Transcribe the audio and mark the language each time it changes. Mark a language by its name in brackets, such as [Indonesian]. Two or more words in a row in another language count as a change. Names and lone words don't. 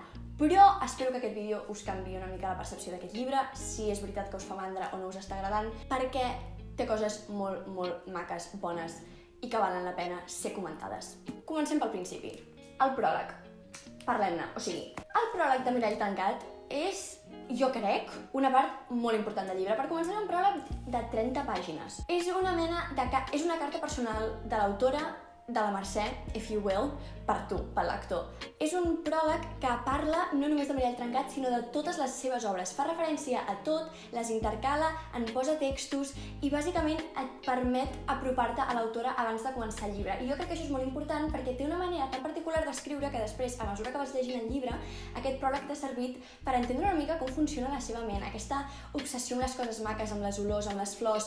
[Catalan] Però espero que aquest vídeo us canviï una mica la percepció d'aquest llibre, si és veritat que us fa mandra o no us està agradant, perquè té coses molt, molt maques, bones i que valen la pena ser comentades. Comencem pel principi. El pròleg. Parlem-ne. O sigui, el pròleg de Mirall trencat és, jo crec, una part molt important del llibre. Per començar, un pròleg de 30 pàgines. És una carta personal de l'autora, de la Mercè, [English] if you will, [Catalan] per tu, pel lector. És un pròleg que parla no només de Mirall trencat, sinó de totes les seves obres. Fa referència a tot, les intercala, en posa textos i bàsicament et permet apropar-te a l'autora abans de començar el llibre. I jo crec que això és molt important perquè té una manera tan particular d'escriure que després, a mesura que vas llegint el llibre, aquest pròleg t'ha servit per entendre una mica com funciona la seva ment, aquesta obsessió amb les coses maques, amb les olors, amb les flors.